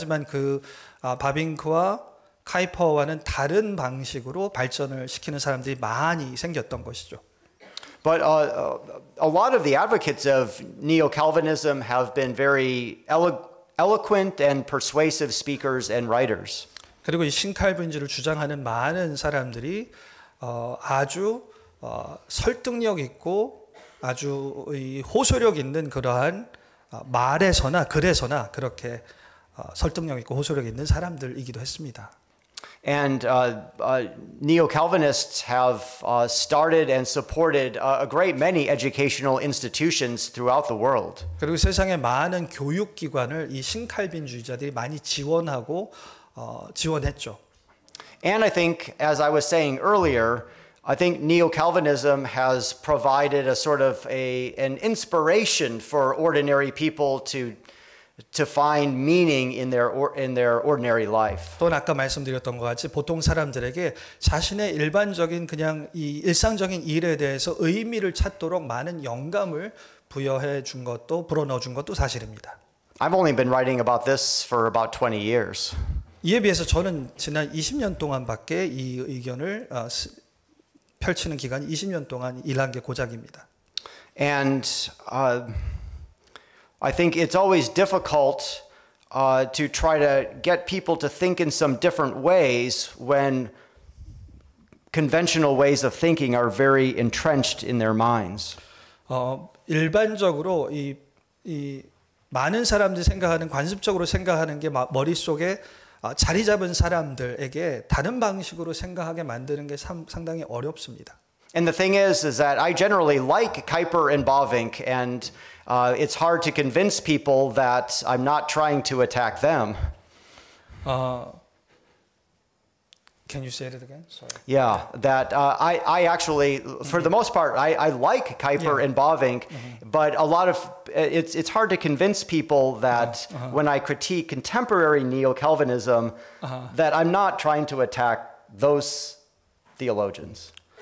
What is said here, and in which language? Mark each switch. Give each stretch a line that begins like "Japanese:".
Korean: 하지만 그 바빙크와 카이퍼와는 다른 방식으로 발전을 시키는 사람들이 많이 생겼던 것이죠.
English: But a lot of the advocates of Neo-Calvinism have been very eloquent and persuasive speakers and writers.
Korean: 그리고 이 신칼빈주의를 주장하는 많은 사람들이 아주 설득력 있고 아주 호소력 있는 그러한 말에서나 글에서나 그렇게 설득력 있고 호소력 있는 사람들이기도 했습니다.
English: And Neo-Calvinists have started and supported a great many educational institutions throughout the world.
Korean: 그리고 세상의 많은 교육기관을 이 신칼빈주의자들이 많이 지원하고 지원했죠.
English: And I think, as I was saying earlier, I think Neo-Calvinism has provided a sort of an inspiration for ordinary people to find meaning in their ordinary life.
Korean: 또 아까 말씀드렸던 것 같이 보통 사람들에게 자신의 일반적인 그냥 이 일상적인 일에 대해서 의미를 찾도록 많은 영감을 부여해 준 것도 불어넣어 준 것도 사실입니다.
English: I've only been writing about this for about 20 years.
Korean: 이에 비해서 저는 지난 20년 동안밖에 이 의견을 펼치는 기간 20년 동안 일한 게 고작입니다.
English: And I think it's always difficult to try to get people to think in some different ways when conventional ways of thinking are very entrenched in their minds.
Korean: 일반적으로 이 많은 사람들이 생각하는 관습적으로 생각하는 게 머릿속에 자리 잡은 사람들에게 다른 방식으로 생각하게 만드는 게 상당히 어렵습니다.
English: And the thing is that I generally like Kuyper and Bavinck, and it's hard to convince people that I'm not trying to attack them. Can you say it again? Sorry. Yeah, that I actually, for the most part, I like Kuyper and Bavinck, but a lot of it's hard to convince people that when I critique contemporary Neo-Calvinism, that I'm not trying to attack those theologians.